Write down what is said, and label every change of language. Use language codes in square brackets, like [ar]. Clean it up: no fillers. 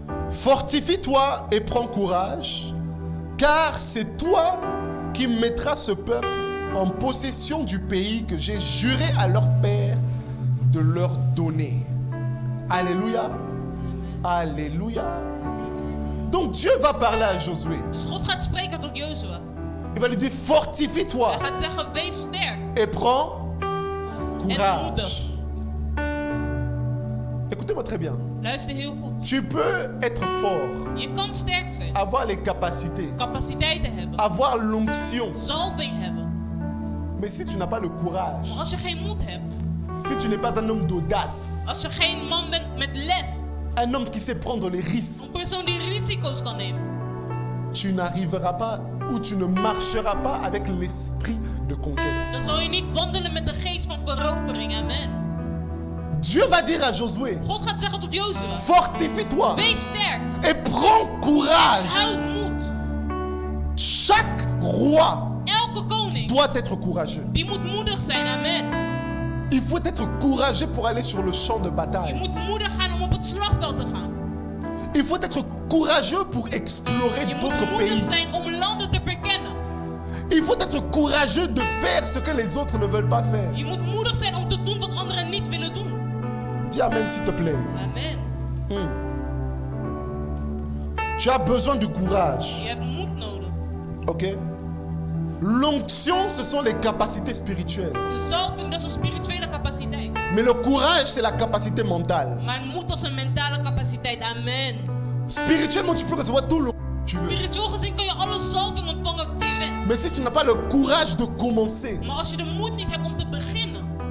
[fr] Fortifie-toi et prends courage, car c'est toi qui mettras ce peuple en possession du pays que j'ai juré à leur père de leur donner. Alléluia. Alléluia. Donc Dieu va parler à Josué. [nl] Dus God gaat spreken tot Jozua. [fr] Il va lui dire fortifie-toi [nl] Hij gaat zeggen, wees sterk. [fr] et prends [nl] En [fr] courage. [nl] moedig. [fr] Écoutez-moi très bien. [nl] Luister heel goed. [fr] Tu peux être fort, [nl] Je kan sterk zijn. [fr] avoir les capacités, [nl] Capaciteiten hebben. [fr] avoir l'onction. [nl] Zalving hebben. [fr] Mais si tu n'as pas le courage, [nl] Maar als je geen moed hebt. [fr] si tu n'es pas un homme d'audace, [nl] Als je geen man bent met lef. [fr] un homme qui sait prendre les risques, [nl] Een persoon die risico's kan nemen. [fr] tu n'arriveras pas ou tu ne marcheras pas avec l'esprit de conquête. [nl] Dan zal je niet wandelen met de geest van verovering. Amen. [fr] Dieu va dire à Josué, [nl] God gaat zeggen tot Jozua, [fr] fortifie-toi [nl] wees sterk, [fr] et prends courage. [nl] houd moed. [fr] Chaque roi [nl] Elke koning, [fr] doit être courageux. [nl] die moet moedig zijn, amen. [fr] Il faut être courageux pour aller sur le champ de [nl] Je [fr] bataille. [nl] moet moedig gaan om op het slagveld te gaan. [fr] Il faut être courageux pour explorer [nl] Je moet [fr] d'autres [nl] moedig [fr] pays. [nl] zijn om landen te verkennen. [fr] Il faut être courageux de faire ce que les autres ne veulent pas faire. [nl] Je moet moedig zijn om te doen wat anderen niet willen doen. [fr] Dis amen s'il te plaît. Amen. Tu as besoin du courage. [nl] Je hebt moed nodig. Ok? [fr] L'onction, ce sont les capacités spirituelles. [nl] De zalving, dat is een spirituele capaciteit. [fr] Mais le courage, c'est la capacité mentale. [nl] Maar moed is een mentale capaciteit, amen. [fr] Spirituellement, tu peux recevoir tout le que tu veux. [nl] Spiritueel gezien kan je alle zalving ontvangen die je wenst. [fr] Mais si tu n'as pas le courage de commencer, [nl] Maar als je de moed niet hebt om te beginnen,